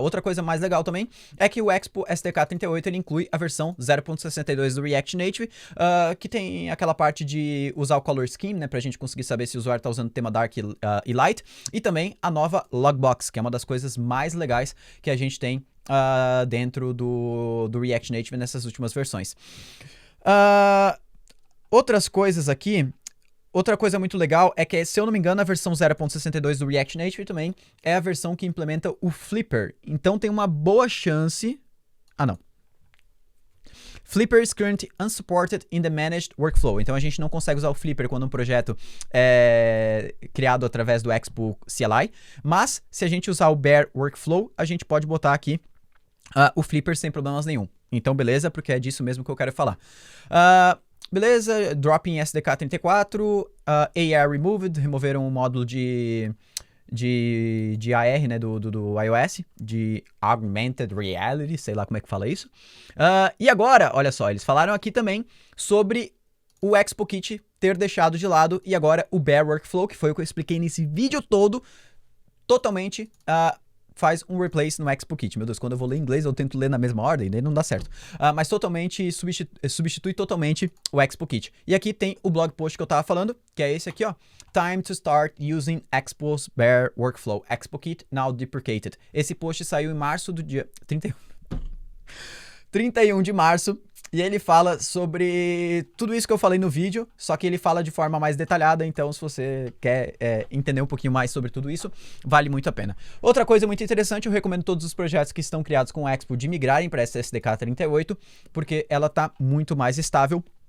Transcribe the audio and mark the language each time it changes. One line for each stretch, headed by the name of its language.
Portuguese: Outra coisa mais legal também é que o Expo SDK 38 ele inclui a versão 0.62 do React Native, que tem aquela parte de usar o color scheme, né, pra gente conseguir saber se o usuário tá usando o tema dark e light, e também a nova logbox, que é uma das coisas mais legais que a gente tem dentro do React Native nessas últimas versões. Outras coisas aqui. Outra coisa muito legal é que, se eu não me engano, a versão 0.62 do React Native também é a versão que implementa o Flipper. Então tem uma boa chance... não.
English: Flipper is currently unsupported in the managed workflow.
Portuguese: Então a gente não consegue usar o Flipper quando um projeto é criado através do Expo CLI. Mas se a gente usar o Bear Workflow, a gente pode botar aqui o Flipper sem problemas nenhum. Então beleza, porque é disso mesmo que eu quero falar. Beleza,
English: dropping SDK 34, AR removed,
Portuguese: removeram o módulo de AR, né, do iOS, de Augmented Reality, sei lá como é que fala isso. E agora, olha só, eles falaram aqui também sobre o Expo Kit ter deixado de lado e agora o Bear Workflow, que foi o que eu expliquei nesse vídeo todo, totalmente... faz um replace no Expo Kit. Meu Deus, quando eu vou ler em inglês eu tento ler na mesma ordem, daí não dá certo. Mas totalmente substitui totalmente o Expo Kit. E aqui tem o blog post que eu tava falando, que é esse aqui, ó.
English: Time to start using Expo's Bear Workflow. Expo Kit now deprecated.
Portuguese: Esse post saiu em março do dia 31 de março. E ele fala sobre tudo isso que eu falei no vídeo, só que ele fala de forma mais detalhada, então se você quer entender um pouquinho mais sobre tudo isso, vale muito a pena. Outra coisa muito interessante, eu recomendo todos os projetos que estão criados com o Expo de migrarem para essa SDK 38, porque ela está muito mais estável.